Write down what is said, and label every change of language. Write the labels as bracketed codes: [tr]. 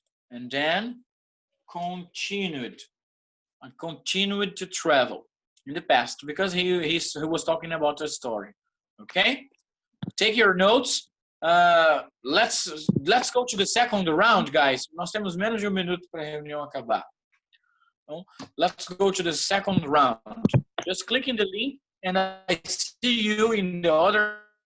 [en] And then continued. I continued to travel in the past because he was talking about a story. Okay? Take your notes. Let's go to the second round, guys. [pt] Nós temos menos de minuto para a reunião acabar. [en] Então, let's go to the second round. Just click in the link and I see you in the other